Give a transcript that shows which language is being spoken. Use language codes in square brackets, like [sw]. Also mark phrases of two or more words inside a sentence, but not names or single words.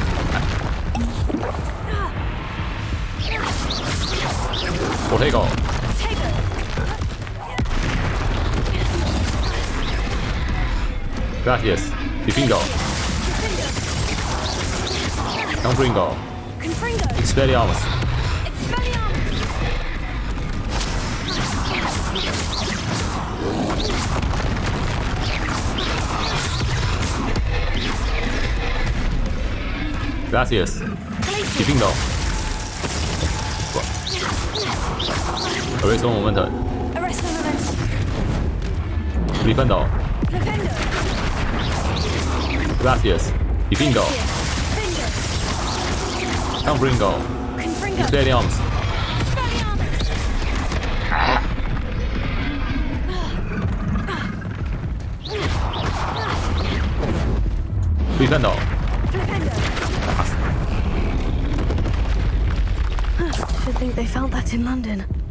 [en] Protego. Gracias. Bingo. Confringo. Expelliarmus. Gracias. Bingo. Arresto Momentum. Defendo. Gracias. Bingo. Confringo. Expelliarmus. Defendo. Should think they felt that in London.